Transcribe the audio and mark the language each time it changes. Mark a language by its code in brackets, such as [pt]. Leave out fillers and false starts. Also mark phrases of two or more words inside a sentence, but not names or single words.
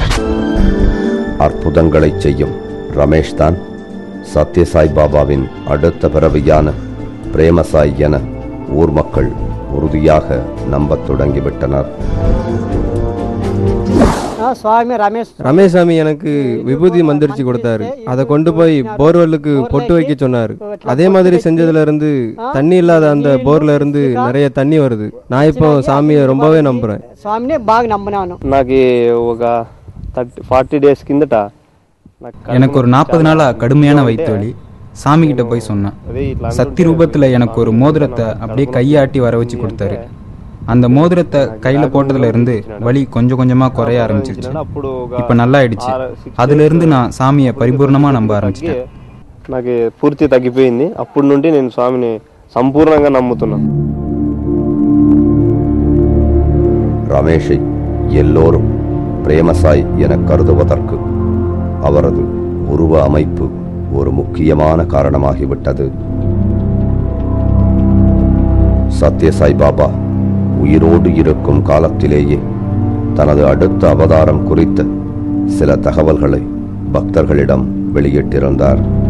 [ta] அற்புதங்களை செய்யும் ரமேஷ் தான் சத்ய சாய்பாபாவின் அடுத்த பிறவியான பிரேமசாய் என ஊர் மக்கள் உறுதியாக நம்பத் தொடங்கிவிட்டனர். ரமேஷ் சாமி எனக்கு விபூதி மந்திரிச்சு கொடுத்தாரு. அதை கொண்டு போய் போர்வெல்லுக்கு பொட்டு வைக்க சொன்னாரு. அதே மாதிரி செஞ்சதுல இருந்து தண்ணி இல்லாத அந்த போர்ல இருந்து நிறைய தண்ணி வருது. நான் இப்போ சாமியை ரொம்பவே நம்புறேன். [te] నాకు ఒక 40 days కిందట [ta] எனக்கு ஒரு 40 நாளா கடுமையான வயிற்று வலி. சாமி கிட்ட போய் சொன்னேன். சக்தி ரூபத்துல எனக்கு ஒரு மோதிரத்தை அப்படியே கையாட்டி வர வச்சு கொடுத்தாரு. அந்த மோதிரத்தை கையில போட்டதுல இருந்து வலி கொஞ்சம் கொஞ்சமா குறைய ஆரம்பிச்சிருச்சு. இப்ப நல்லா ஆயிடுச்சு. அதுல இருந்து நான் சாமியை பரிபூர்ணமா நம்ப ஆரம்பிச்சிட்டேன். [te] నాకు పూర్తి తగ్గిపోయింది. అప్పటి నుండి నేను స్వామిని సంపూర్ణంగా నమ్ముతున్నాను. [ta] ரமேஷை எல்லோரும் பிரேமசாய் என கருதுவதற்கு அவரது உருவ அமைப்பு ஒரு முக்கியமான காரணமாகிவிட்டது. சத்ய சாய்பாபா உயிரோடு இருக்கும் காலத்திலேயே தனது அடுத்த அவதாரம் குறித்த சில தகவல்களை பக்தர்களிடம் வெளியிட்டிருந்தார்.